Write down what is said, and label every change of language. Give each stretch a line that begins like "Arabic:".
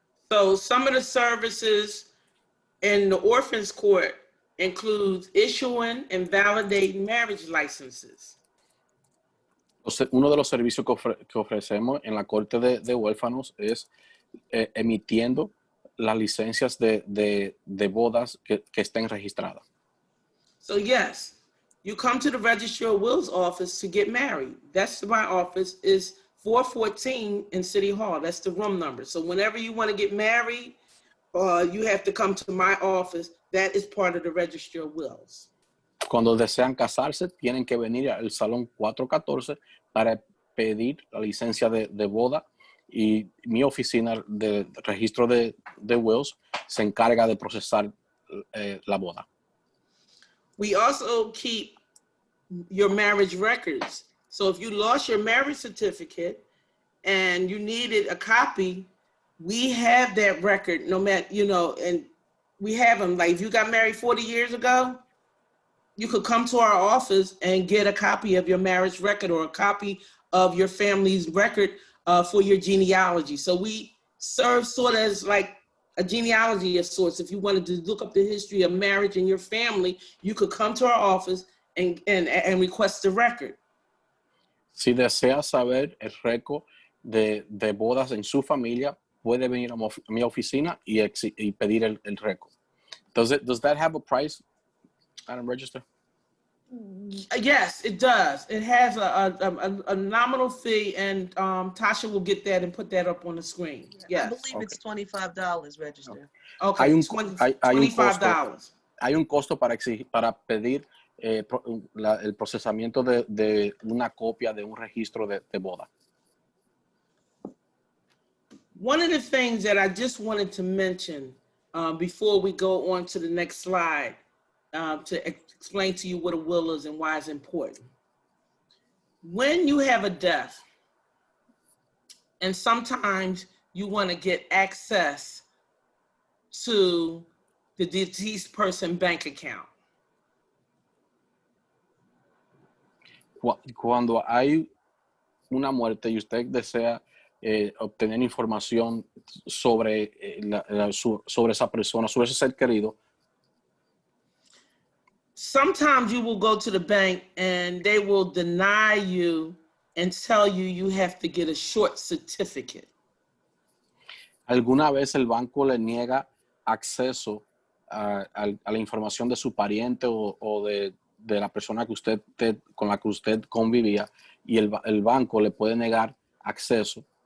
English: So some of the services in the Orphans Court includes issuing and validating marriage licenses.
Spanish: Uno de los servicios que ofrecemos en la Corte de Huérfanos es emitiendo las licencias de bodas que estén registradas.
English: So yes, you come to the Registry of Wills office to get married. That's my office is 414 in City Hall. That's the room number. So whenever you want to get married, you have to come to my office. That is part of the Registry of Wills.
Spanish: Cuando desean casarse, tienen que venir al Salón 414 para pedir la licencia de boda, y mi oficina de registro de Wills se encarga de procesar la boda.
English: We also keep your marriage records. So if you lost your marriage certificate and you needed a copy, we have that record no matter, and we have them. Like if you got married 40 years ago, you could come to our office and get a copy of your marriage record or a copy of your family's record for your genealogy. So we serve sort of as like a genealogy of sorts. If you wanted to look up the history of marriage in your family, you could come to our office and request the record.
Spanish: Si desea saber el récord de bodas en su familia, puede venir a mi oficina y pedir el récord.
English: Does that have a price? Adam, register? Yes, it does. It has a nominal fee, and Tasha will get that and put that up on the screen. Yes. I believe it's $25 register. Okay,
Spanish: Hay un
English: $25.
Spanish: Hay un costo para pedir el procesamiento de una copia de un registro de boda.
English: One of the things that I just wanted to mention before we go on to the next slide to explain to you what a will is and why it's important. When you have a death, and sometimes you want to get access to the deceased person bank account.
Spanish: Cuando hay una muerte y usted desea obtener información sobre esa persona, sobre ese ser querido,
English: sometimes you will go to the bank and they will deny you and tell you you have to get a short certificate.
Spanish: Alguna vez el banco le niega acceso a la información de su pariente o de la persona con la que usted convivía, y el banco le puede negar acceso.